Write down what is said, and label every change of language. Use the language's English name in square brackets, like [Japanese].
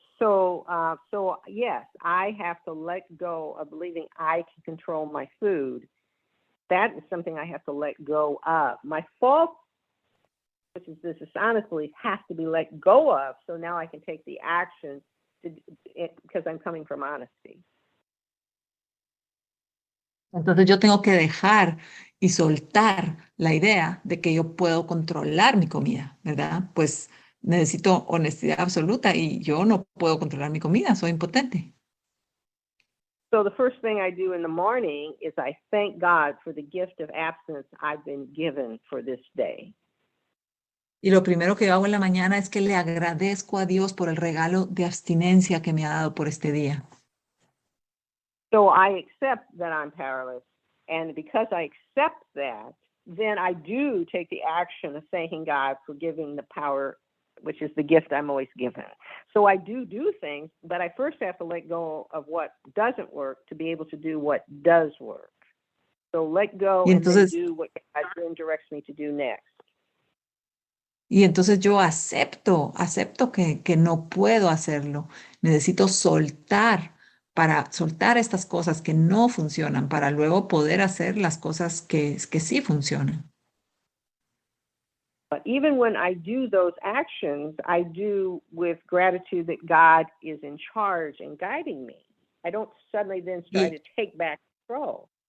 [English] So yes, I have to let go of believing I can control my food. That is something I have to let go of. My false, which is this dishonest belief, has to be let go of. So now I can take the action because I'm coming from honesty. [Spanish] Entonces yo tengo que dejar y soltar la idea de que yo puedo controlar mi comida, ¿verdad? Pues necesito honestidad absoluta y yo no puedo controlar mi comida, soy impotente. [English] So the first thing I do in the morning is I thank God for the gift of abstinence I've been given for this day. [Spanish] Y lo primero que yo hago en la mañana es que le agradezco a Dios por el regalo de abstinencia que me ha dado por este día. [English] So I accept that I'm powerless, and because I accept that, then I do take the action of thanking God for giving the power, which is the gift I'm always given. So I do things, but I first have to let go of what doesn't work to be able to do what does work. So let go and then do what God then directs me to do next. [Spanish] Y entonces yo acepto que no puedo hacerlo. Necesito soltar estas cosas que no funcionan para luego poder hacer las cosas que sí funcionan. [English] But even when I do those actions, I do with gratitude that God is in charge and guiding me. I don't suddenly then try to take back control.